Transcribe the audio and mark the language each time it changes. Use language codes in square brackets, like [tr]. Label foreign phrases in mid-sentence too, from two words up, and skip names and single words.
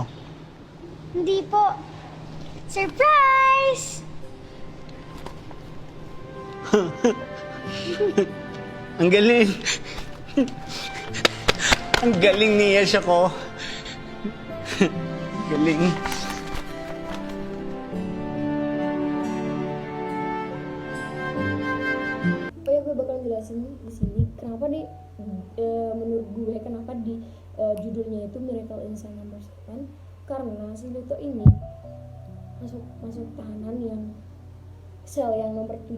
[tl] Hindi po. Surprise! Ang galing! Ang galing ni Yesha ko. Galing. [id] Pokoknya gue bakal jelasin di sini kenapa nih menurut gue kenapa di judulnya itu Miracle in Cell Number 7, karena si Lito ini masuk tahanan yang sel yang nomor 7.